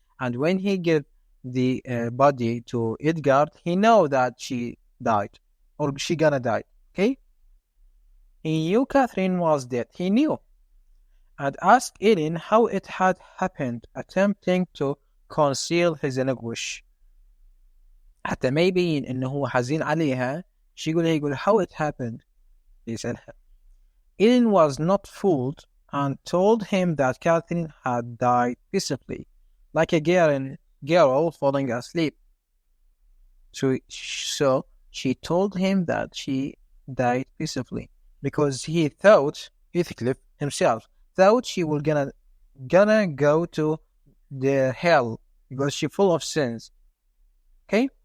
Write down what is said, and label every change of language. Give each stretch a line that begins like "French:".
English: And when he gave the body to Edgar, he know that she died or she gonna die. Okay? He knew Catherine was dead. He knew. And asked Elaine how it had happened, attempting to conceal his anguish.
Arabic: حتى ما يبين إنه هو حزين عليها. يقول
English: how it happened. He said. Elaine was not fooled and told him that Catherine had died peacefully, like a girl falling asleep. So she told him that she died peacefully because he thought, Heathcliff himself, thought she was gonna go to the hell because she's full of sins. Okay?